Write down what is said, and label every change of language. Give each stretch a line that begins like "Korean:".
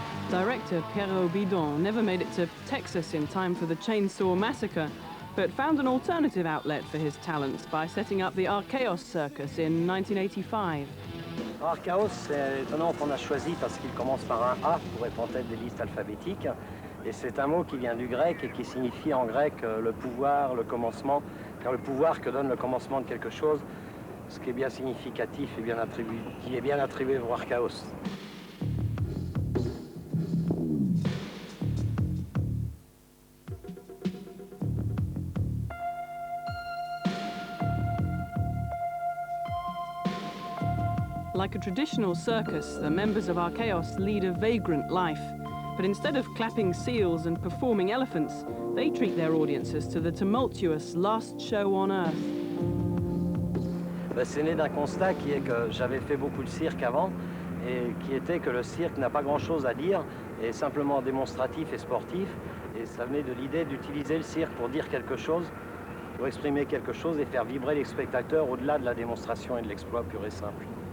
English: Director Pierre Bidon never made it to Texas in time for the Chainsaw Massacre, but found an alternative outlet for his talents by setting up the Archaos Circus in 1985.
French: Archaos, c'est un nom qu'on a choisi parce qu'il commence par un A pour être en tête des listes alphabétiques. Et c'est un mot qui vient du grec et qui signifie en grec le pouvoir, le commencement, car le pouvoir que donne le commencement de quelque chose, ce qui est bien significatif et bien attribué, qui est bien attribué au Archaos.
English: Like a traditional circus, the members of Archaos lead a vagrant life. But instead of clapping seals and performing elephants, they treat their audiences to the tumultuous last show on Earth.
French: C'est né d'un constat qui est que j'avais fait beaucoup de cirque avant et qui était que le cirque n'a pas grand-chose à dire, est simplement démonstratif et sportif. Et ça venait de l'idée d'utiliser le cirque pour dire quelque chose, pour exprimer quelque chose et faire vibrer les spectateurs au-delà de la démonstration et de l'exploit pur et simple.